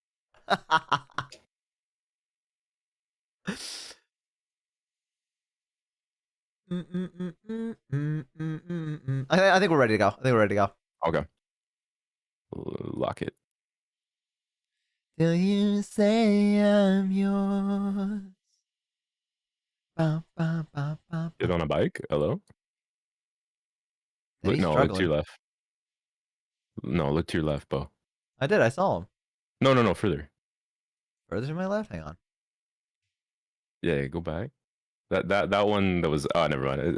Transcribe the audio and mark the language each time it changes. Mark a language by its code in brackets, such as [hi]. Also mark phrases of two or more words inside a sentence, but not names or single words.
[en] I think we're ready to go. I think we're ready to go. Okay. Lock it. Till you say I'm yours. Ba, ba, ba, ba, Get ba. on a bike. Hello? And he's No, look to struggling. your left. No, look to your left, Bo. I did. I saw him. No, further. Further to my left. Hang on. Yeah, go back. That one that was never mind.